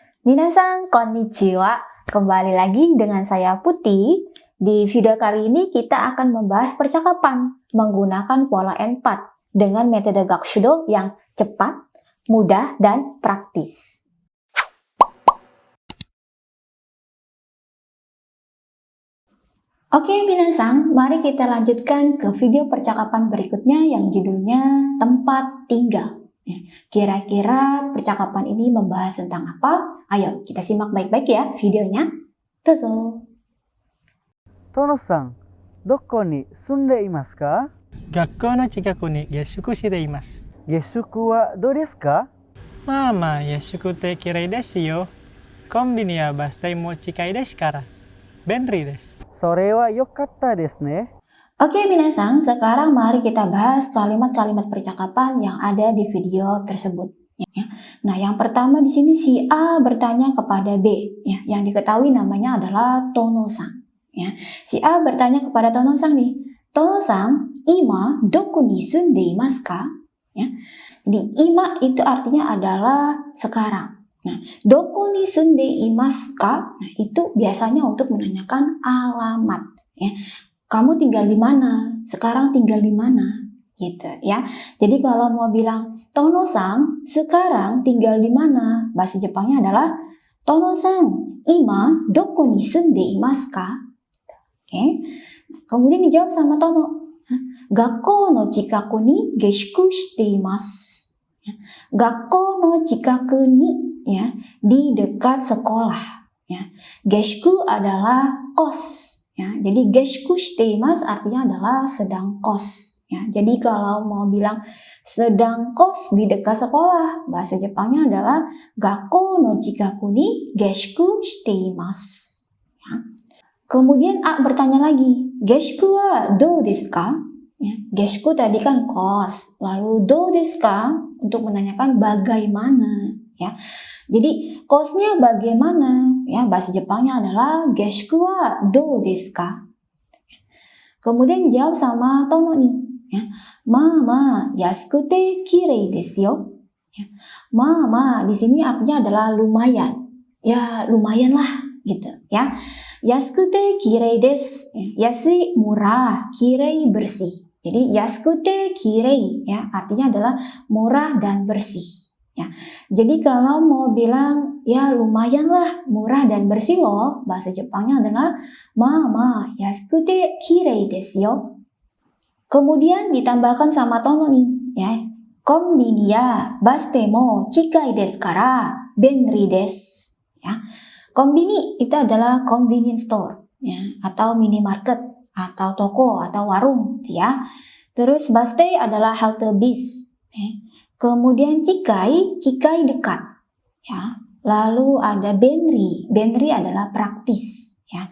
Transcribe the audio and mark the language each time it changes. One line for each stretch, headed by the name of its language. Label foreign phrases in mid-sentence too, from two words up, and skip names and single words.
Japanese: みなさん こんにちは.
Indonesian: Kembali lagi dengan saya Putih. Di video kali ini kita akan membahas percakapan menggunakan pola N4 dengan metode Gakushudo yang cepat, mudah, dan praktis. Oke minasan, mari kita lanjutkan ke video percakapan berikutnya yang judulnya tempat tinggal. Kira-kira percakapan ini membahas tentang apa? Ayo kita simak baik-baik ya videonya.
Japanese: Dozo. トノさん、どこに住んでいますか? 学校の近くに下宿しています。下宿はどうですか? まあまあ、下宿って綺麗ですよ。コンビニやバス停も近いですから。便利です。それは良かったですね。
Indonesian: Oke minasan, sekarang mari kita bahas kalimat-kalimat percakapan yang ada di video tersebut. Nah, yang pertama di sini si A bertanya kepada B, yang diketahui namanya adalah Tono-san. Si A bertanya kepada Tono-san nih,
Japanese: トノさん、今どこに住んでいますか?
Indonesian: Di ima itu artinya adalah sekarang. Nah,
Japanese: どこに住んでいますか?
Indonesian: Nah, itu biasanya untuk menanyakan alamat. Kamu tinggal di mana? Sekarang tinggal di mana? Gitu ya. Jadi kalau mau bilang Tono-san, sekarang tinggal di mana? Bahasa Jepangnya adalah
Japanese: トノさん、今どこに住んでいますか?
Indonesian: Oke. Kemudian dijawab sama Tono.
Japanese: 学校の近くに下宿しています. 学校の近くに,
Indonesian: ya, di dekat sekolah. Ya. Geshiku adalah kos. Ya, jadi
Japanese: 下宿しています
Indonesian: artinya adalah sedang kos. Ya, jadi kalau mau bilang sedang kos di dekat sekolah, bahasa Jepangnya adalah
Japanese: 学校の近くに下宿しています.
Indonesian: Ya. Kemudian A bertanya lagi,
Japanese: 下宿はどうですか?
Indonesian: Ya, geshiku tadi kan kos, lalu
Japanese: どうですか
Indonesian: untuk menanyakan bagaimana. Ya, jadi kosnya bagaimana? Ya, bahasa Jepangnya adalah
Japanese: 下宿はどうですか?
Indonesian: Kemudian jawab sama Tono nih, ya.
Japanese: まあまあ、安くて綺麗ですよ. Ya.
Indonesian: Mama di sini artinya adalah lumayan. Ya, lumayan lah gitu, ya.
Japanese: 安くて綺麗です.
Indonesian: Ya, yasui murah, kirei bersih. Jadi
Japanese: 安くて綺麗,
Indonesian: ya, artinya adalah murah dan bersih. Ya, jadi kalau mau bilang ya lumayan lah, murah dan bersih loh, bahasa Jepangnya adalah
Japanese: まあまあ安くて綺麗ですよ.
Indonesian: Kemudian ditambahkan sama Tono nih, ya,
Japanese: コンビニやバス停も近いですから便利です.
Indonesian: Ya, konbini itu adalah
English: convenience store,
Indonesian: ya, atau minimarket, atau toko, atau warung, ya. Terus baste adalah halte bis. Ya. Kemudian cikai dekat, ya. Lalu ada benri adalah praktis, ya.